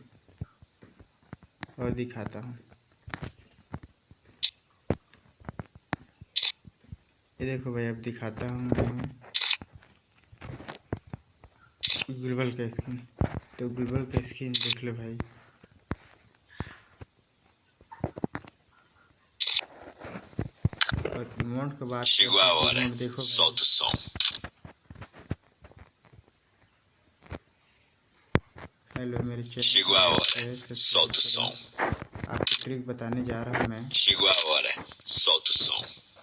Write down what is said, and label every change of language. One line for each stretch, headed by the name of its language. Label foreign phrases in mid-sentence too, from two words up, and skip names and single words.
Hindi: और दिखाता हूँ, ये देखो भाई, अब दिखाता हूँ मैं ग्लोबल का स्किन। तो ग्लोबल का स्किन देख लो भाई, और इमोट की बात
Portuguese: Chegou a
Hindi: करते हैं,
Portuguese: hora,
Hindi: इमोट देखो भाई।
Portuguese: solta o som.
Hindi: हेलो, मेरे
Portuguese: Chegou a hora,
Hindi: चैनल
Portuguese: solta o som.
Hindi: आपको ट्रिक बताने जा रहा हूँ मैं।
Portuguese: Chegou a hora, solta o som.